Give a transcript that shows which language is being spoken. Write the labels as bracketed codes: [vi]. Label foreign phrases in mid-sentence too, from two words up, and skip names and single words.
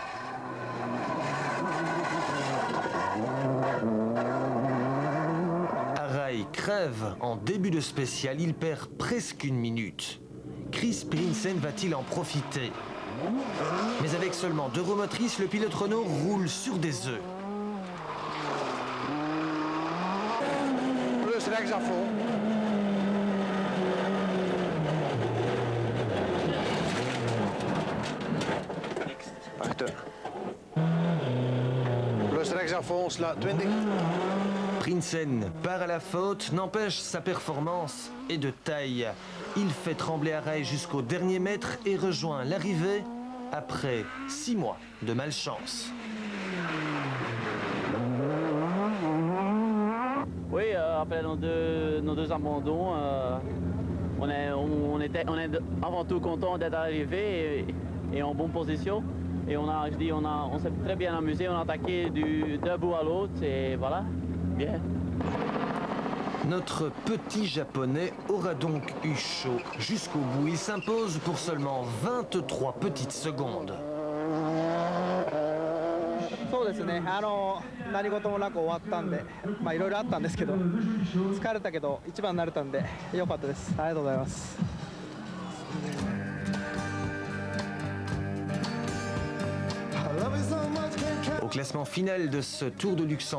[fr] Arai crève en début de spécial, il perd presque 1 minute. Chris Prinsen va-t-il en profiter? Mais avec seulement 2 roues motrices, le pilote Renault roule sur des œufs. [nl] Plus rechtsafval. Wacht. Plus rechtsafval, slaat 20. [fr] Prinsen part à la faute, n'empêche sa performance est de taille. Il fait trembler Arai jusqu'au dernier mètre et rejoint l'arrivée après 6 mois de malchance. Oui, après nos deux abandons, on est avant tout content d'être arrivé et en bonne position. Et on s'est très bien amusé, on a attaqué d'un bout à l'autre et voilà, bien. Notre petit japonais aura donc eu chaud jusqu'au bout. Il s'impose pour seulement 23 petites secondes. [ja] そうですね、何事もなく終わったんで、いろいろあったんですけど、疲れたけど一番になれたんで良かったです。ありがとうございます。 [fr] Au classement final de ce Tour de Luxembourg,